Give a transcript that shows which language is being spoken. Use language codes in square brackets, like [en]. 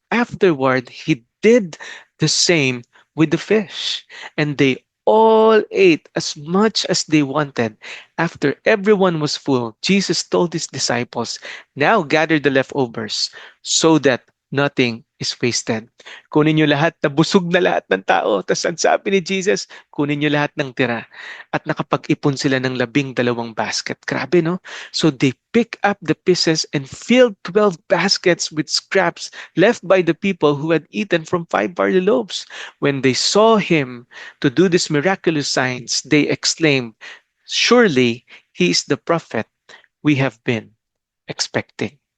[en] Afterward, he did the same with the fish. And they all ate as much as they wanted. After everyone was full, Jesus told his disciples, now gather the leftovers so that nothing is wasted. [tl] Kunin niyo lahat, nabusog na lahat ng tao. Tapos ang sabi ni Jesus, kunin niyo lahat ng tira. At nakapag-ipon sila ng 12 basket. Grabe, no? [en] So they picked up the pieces and filled 12 baskets with scraps left by the people who had eaten from 5 barley loaves. When they saw him to do these miraculous signs, they exclaimed, surely he is the prophet we have been expecting.